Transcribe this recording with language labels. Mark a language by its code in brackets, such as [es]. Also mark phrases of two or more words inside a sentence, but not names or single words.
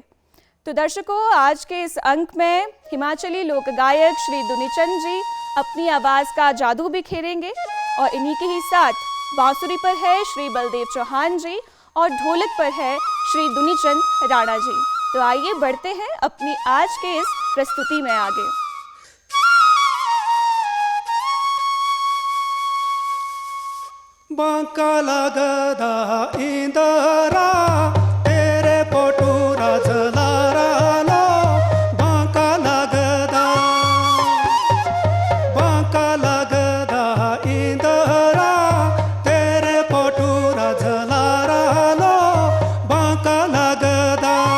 [hi] तो दर्शकों, आज के इस अंक में हिमाचली लोक गायक श्री दुनीचंद जी अपनी आवाज़ का जादू बिखेरेंगे, और इन्हीं के ही साथ बांसुरी पर है श्री बलदेव चौहान जी और ढोलक पर है श्री दुनीचंद राणा जी। तो आइए बढ़ते हैं अपनी आज के इस प्रस्तुति में आगे। [srx] बांका लागदा इंदरा तेरे पोटूरा झलारा लो, बांका लागदा इंदरा तेरे पोटूरा झलारा लो, बांका लागदा